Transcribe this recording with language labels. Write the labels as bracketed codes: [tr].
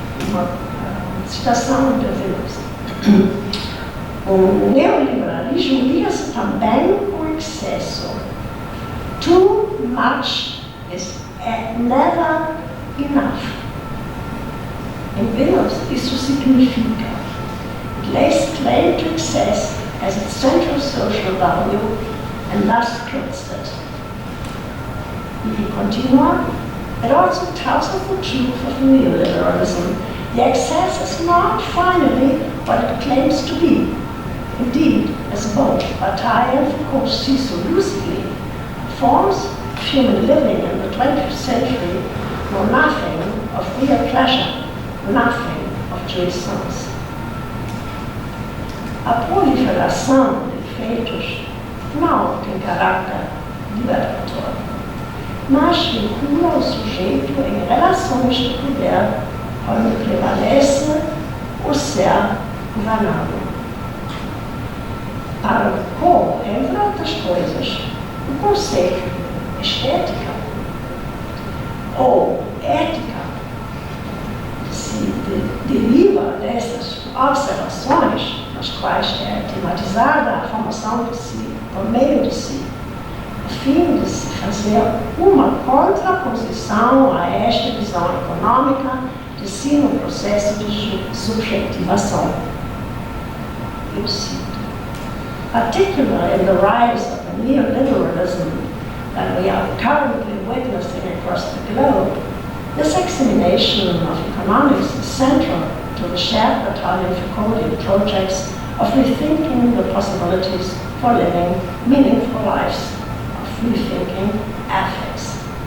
[pt] última citação de Deleuze. O neoliberalismo liga-se também com o excesso. [en] Too much is never enough. [pt] Em Deleuze, isso significa: [en] it lays claim to excess as its central social value and thus clothes it. E he [pt] continua, [en] it also tells of the truth of neoliberalism. The excess is not finally what it claims to be. Indeed, as both Bataille and Foucault see so lucidly, forms of human living in the 20th century know nothing of real pleasure, nothing of jouissance. [pt] A proliferação de efeitos não tem caráter libertatório, mas vincula o sujeito em relações de poder onde prevalece o ser governado. Para Foucault, entre outras coisas, o conceito de estética ou ética se deriva dessas observações nas quais é tematizada a formação de si por meio de si, a fim de se fazer uma contraposição a esta visão econômica de si no processo de subjetivação. Eu cito: [en] particularly in the rise of the neoliberalism that we are currently witnessing across the globe, this examination of economics is central to the shared Bataille-Foucauldian projects of rethinking the possibilities for living meaningful lives, of rethinking ethics.